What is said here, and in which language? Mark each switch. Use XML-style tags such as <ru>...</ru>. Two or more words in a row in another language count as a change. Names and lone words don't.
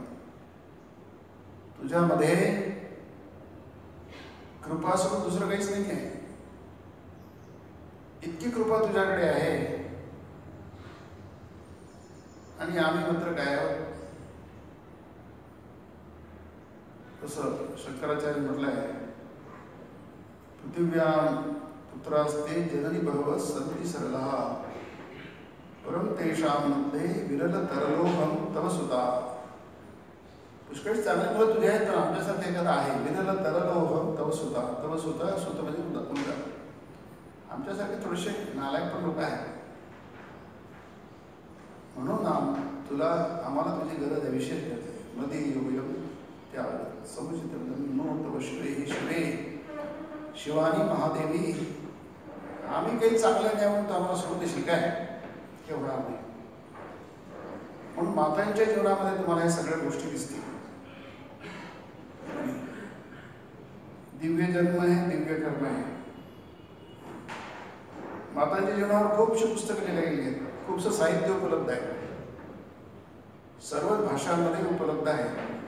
<mr>तुझ्यामध्ये कृपा सोडून दुसरं काहीच नाही आहे. इतकी कृपा तुझ्याकडे आहे आणि आम्ही मात्र काय आहोत. तसं शंकराचार्य म्हटलंय,</mr> <sa>पृथिव्यां पुत्रास्ते जननी बहवः सन्ति सरलः परम तेषां मध्ये विरल तरलोहम तव सुता.</sa> <mr>पुष्कळ चांगले मुलं तुझे आहेत, पण आमच्यासारखे एखादा आहे</mr> <sa>विरल तरलोहम तव सुता. तव सुता,</sa> <mr>सुत म्हणजे मुलगा. आमच्यासारखे थोडेसे नालायक पण लोक आहेत, म्हणून आम्हाला तुझी गरज आहे, विशेष गरज आहे.</mr> <sa>मध्ये योग त्या समुचित तव शिवे शिवे शिवानी महादेवी.</sa> <mr>आम्ही काही चांगलं नाही म्हणून आम्हाला सोडून देशील काय, केवढा आम्ही. म्हणून मातांच्या जीवनामध्ये तुम्हाला या सगळ्या गोष्टी दिसतील. दिव्य जन्म आहे, दिव्य कर्म आहे. मातांच्या जीवनावर खूपशी पुस्तकं लिहिली गेली आहेत, खूपसं साहित्य उपलब्ध आहे, सर्व भाषांमध्ये उपलब्ध आहे.</mr>